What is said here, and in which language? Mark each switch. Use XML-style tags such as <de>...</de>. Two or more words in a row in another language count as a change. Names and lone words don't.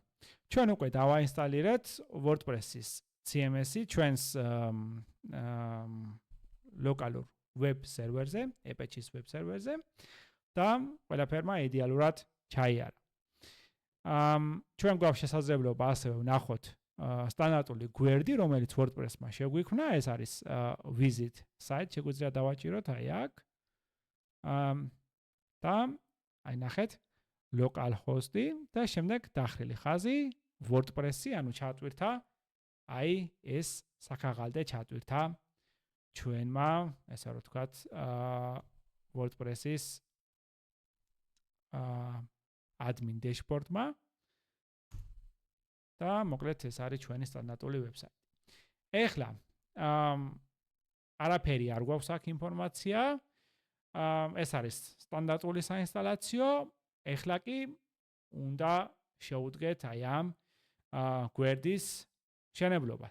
<ka>ჩვენ უკვე დავაინსტალირეთ WordPress-ის CMS-ი ჩვენს ლოკალურ</ka> <en>web server-</en> <ka>ზე, Apache-ის</ka> <en>web server-</en> <ka>ზე და ყველაფერმა იდეალურად ჩაიარა. ჩვენ გვაქვს შესაძლებლობა ასევე ვნახოთ სტანდარტული გვერდი, რომელიც WordPress-მა შეგვიქმნა, ეს არის</ka> <en>visit site,</en> <ka>შეგვიძლია დავაჭიროთ აი აქ. და აი ნახეთ localhost-ი და შემდეგ დახრილი ხაზი WordPress-ი, ანუ ჩატვირთა აი ეს საქაღალდე ჩატვირთა ჩვენმა, ესე რომ ვთქვათ, WordPress-ის</ka> <en>admin dashboard-</en> <ka>მა და მოკლედ ეს არის ჩვენი სტანდარტული ვებსაიტი. ეხლა არაფერი არ გვაქვს აქ ინფორმაცია. ეს არის სტანდარტული საინსტალაციო. ეხლა კი უნდა შევუდგეთ აი ამ გვერდის მშენებლობას.</ka>